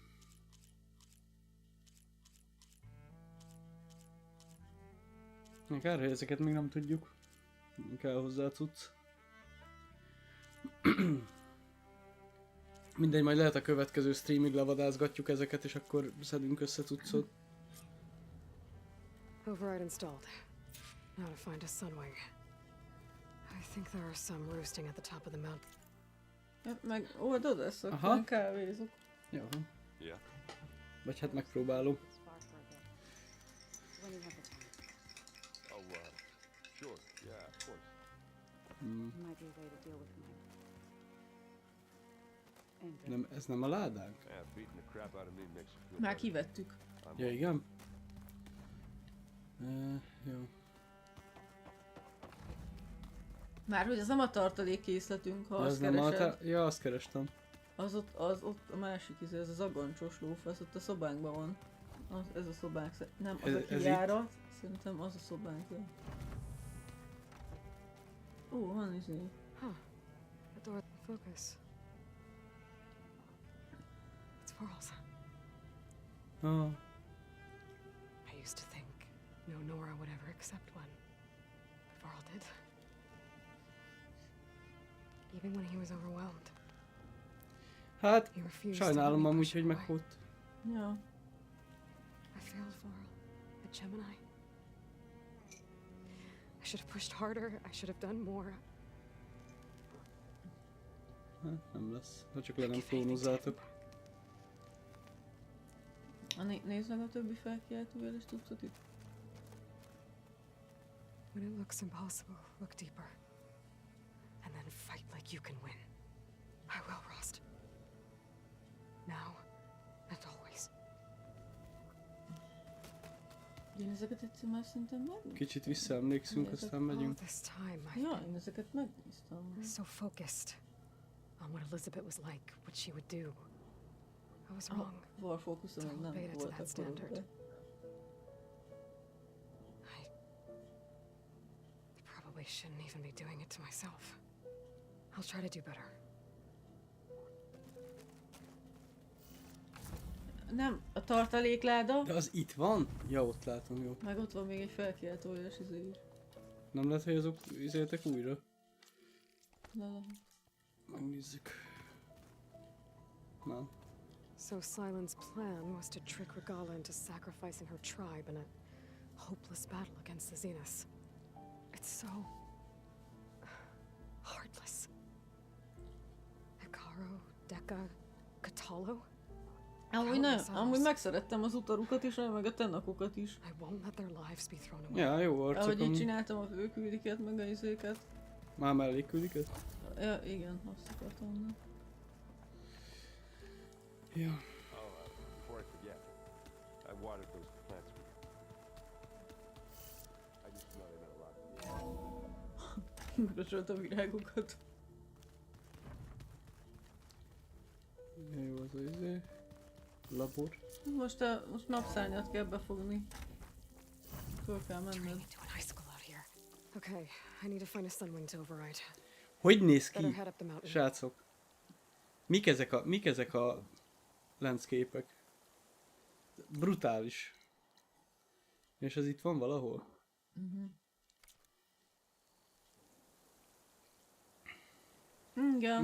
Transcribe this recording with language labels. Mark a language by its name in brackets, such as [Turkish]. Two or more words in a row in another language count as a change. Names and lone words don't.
[Hungarian] Kár, hogy ezeket még nem tudjuk. Kell hozzá cucc. Mindegy, majd lehet a következő streamig levadázgatjuk ezeket, és akkor szedünk össze cuccot. [English] Override installed. Now to find a sunwing. I think there are some roosting at the top of the mountain. [Hungarian] Ja, meg oldod ezt, Aha. akkor kávézok. Jó. [English] Yeah. [Hungarian] Vagy hát megpróbálom. [English] Spar for a bit. When you have the time. Oh, sure. Yeah, of course. Might be a way to deal with mine. And [Hungarian] Nem, ez nem a ládánk? [English] Yeah, beating the crap out of me makes you feel [Hungarian] Már [English] better. [Hungarian] kivettük. [English] I'm [Hungarian] Ja, igen? Jó. Már hogy az nem a tartalékkészletünk, ha Ja, azt az nem keresed. ja, azt kerestem. Az ott a másik izé, ez az agancsos lófasz, ott a szobánkban van. Ez a szobánk, nem, az Ez a kijárat, szerintem az a szobánk. Ó, van izé. [English] Huh. A door focus. It's Varl's. Ah, I used to think no Nora would ever accept one. But Varl did. Even when he was overwhelmed. [Hungarian] hát, [English] He refused [Hungarian] sajnálom [English] to let me [Hungarian] amúgy, [English] push [Hungarian] hogy [English] it away. [Hungarian] meghalt. Ja. [English] I failed Varl. At Gemini. I should have pushed harder. I should have done more. [Hungarian] Hát, nem lesz. Ha csak le nem klónozzátok. Nézd meg a többi felkiáltójel és tudsz itt. [English] When it looks impossible, look deeper. And then fight like you can win. I will, Rost. Now and always. [Hungarian] Én ezeket egyszer már szerintem megnéztem. Kicsit visszaemlékszünk, aztán [English] All [Hungarian] megyünk. [English] this time I've [Hungarian] Ja, [English] been [Hungarian] én ezeket megnéztem. [English] so focused on what Elizabeth was like, what she would do. I was wrong. [Hungarian] War fókuszom meg nem [English] Beta to [Hungarian] volt [English] that standard. [Hungarian] akkor. [English] I probably shouldn't even be doing it to myself. I'll try to do better. [Hungarian] Nem, a tartalékláda, De az itt van? Ja, ott látom, jó. meg ott van még egy felkiáltójas izé is. Nem lehet, hogy azok izéltek újra? Megnézzük. Nem. [English] So Silen's plan was to trick Regala into sacrificing her tribe in a hopeless battle against the Zeniths. It's so heartless. Hikaru, Deka, Katalo. [Hungarian] Amúgy megszerettem az utarukat is, meg a tenakokat is. [English] I won't let their lives be thrown away. [Hungarian] Ja, jó arcok Ahogy így amúgy. csináltam a főküldiket, meg a izéket. Már melléküldiket? Ja, igen, azt akartam mondani. Ja. [English] Oh, before I forget, I watered those plants for you. I just know they meant a lot to me. [Hungarian] Megröcsölt a virágokat. Jó, az a izé. Labor. Most napszárnyat kell befogni. Föl kell menned. [English] Into an icicle out here. Okay, I need to find a sunwing to override. [Hungarian] Hogy néz [English] Better [Hungarian] ki? [English] head up the mountain. [Hungarian] Srácok. Mik ezek a landscape-ek? Brutális. És ez itt van valahol? Igen.